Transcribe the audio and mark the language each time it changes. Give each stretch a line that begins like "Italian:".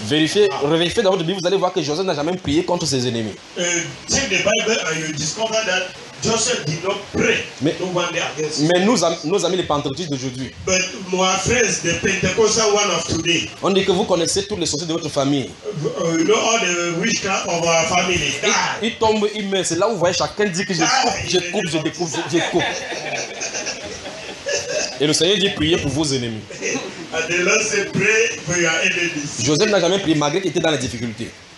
French: Vérifiez, revérifiez dans votre Bible, vous allez voir que Joseph n'a jamais prié contre ses ennemis.
English: Take the Bible and you discover that Joseph did not pray.
French: Mais,
English: to one day against
French: mais nos amis les pentecôtistes d'aujourd'hui.
English: But my friends, the Pentecostal one of today.
French: On dit que vous connaissez tous les sorciers de votre famille.
English: You know all the witchcraft of our family.
French: Il tombe, il meurt. C'est là où vous voyez chacun dit que je coupe, je coupe, je découpe, je coupe. Et le Seigneur dit priez pour vos ennemis.
English: And the Lord said, pray for your enemies.
French: Joseph n'a jamais prié malgré qu'il était dans la difficulté.